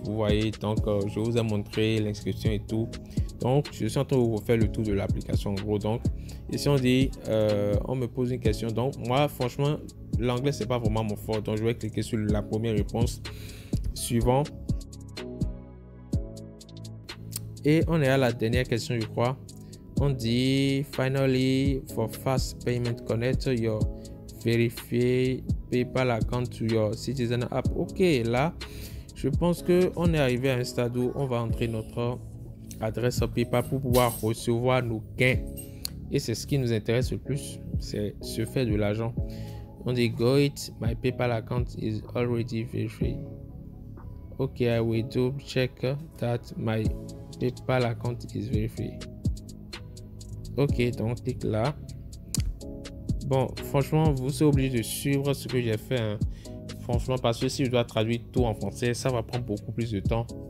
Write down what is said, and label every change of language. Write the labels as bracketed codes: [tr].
[fr] Vous voyez, donc je vous ai montré l'inscription et tout. Donc, je suis en train de vous refaire le tour de l'application en gros. Donc, ici on dit, on me pose une question. Donc, moi, franchement, l'anglais, c'est pas vraiment mon fort. Donc, je vais cliquer sur la première réponse. Suivant. Et on est à la dernière question, je crois. On dit [en] finally for fast payment connect your verified PayPal account to your Citizen app. [fr] Ok, là, je pense que on est arrivé à un stade où on va entrer notre adresse PayPal pour pouvoir recevoir nos gains. Et c'est ce qui nous intéresse le plus, c'est se faire de l'argent. On dit [en] go it, my PayPal account is already verified. Ok, I will double check that my PayPal account is verified. [fr] Ok, donc clique là. Bon, franchement, vous serez obligé de suivre ce que j'ai fait. Hein. Franchement, parce que si je dois traduire tout en français, ça va prendre beaucoup plus de temps.